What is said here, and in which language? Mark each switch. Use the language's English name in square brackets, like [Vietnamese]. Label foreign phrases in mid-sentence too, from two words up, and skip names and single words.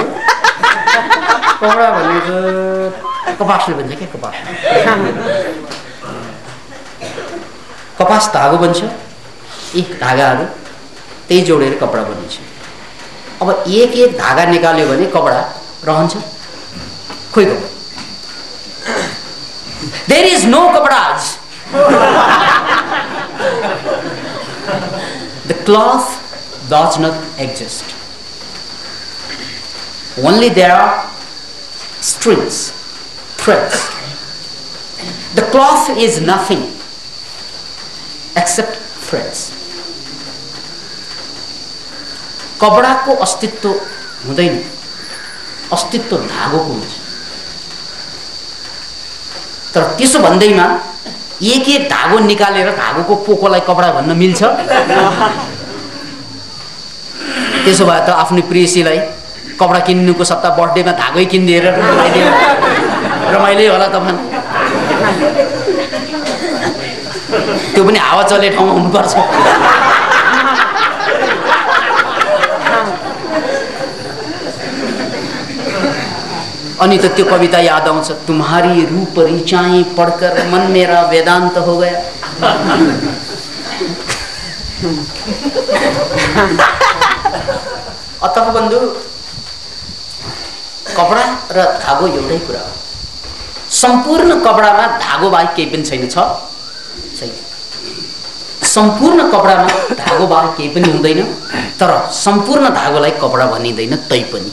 [Nepali] कपडा भनेको कपासले भन्छ क्या? कपास, कपास धागो बन्छ। यी धागाहरू त्यही जोडेर कपडा बनिन्छ। अब एक एक धागा निकाल्यो भने कपडा रहन्छ? खोइ गयो। [English] There is no kapadas. The cloth does not exist. Only there are strings, threads. The cloth is nothing except threads. [Nepali] कपडाको अस्तित्व हुँदैन, अस्तित्व धागोको हुन्छ। तर त्यसो भन्दैमा एक एक धागो निकालेर धागोको पोकोलाई कपडा भन्न मिल्छ? त्यसो भए त आफ्नो प्रेयसीलाई कपडा किन्नुको सट्टा बर्थडेमा धागै किनिदिएर रमाइलो होला त भन। त्यो पनि हावा चल्ने ठाउँमा हुनुपर्छ। अनि त त्यो कविता याद आउँछ, [Hindi] तुम्हारी रूप रिचाएं पढकर मन मेरा वेदांत हो गया। [Nepali] अतः बन्धु, कपडा र धागो एउटै कुरा हो। सम्पूर्ण कपडामा धागो बाहेक केही पनि छैन, छ छैन। सम्पूर्ण कपडामा धागो बाहेक केही पनि हुँदैन, तर सम्पूर्ण धागोलाई कपडा भनिँदैन तैपनि।